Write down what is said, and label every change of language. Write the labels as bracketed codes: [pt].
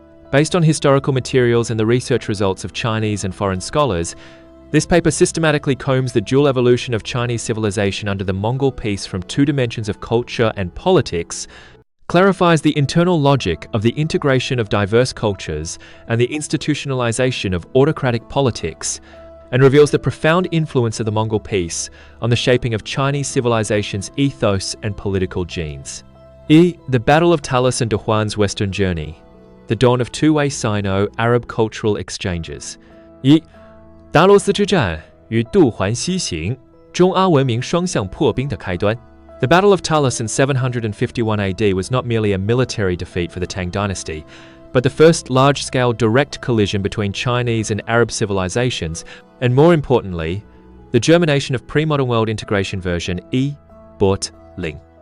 [en] Based on historical materials and the research results of Chinese and foreign scholars, this paper systematically combs the dual evolution of Chinese civilization under the Mongol peace from two dimensions of culture and politics, clarifies the internal logic of the integration of diverse cultures and the institutionalization of autocratic politics, and reveals the profound influence of the Mongol peace on the shaping of Chinese civilization's ethos and political genes. The Battle of Talas and Dahuan's Western Journey, the dawn of two-way Sino-Arab cultural exchanges. [zh] 达罗斯之战与杜环西行，中阿文明双向破冰的开端。 [en] The Battle of Talas in 751 AD was not merely a military defeat for the Tang dynasty, but the first large-scale direct collision between Chinese and Arab civilizations, and more importantly, the germination of pre-modern world integration version 1.0.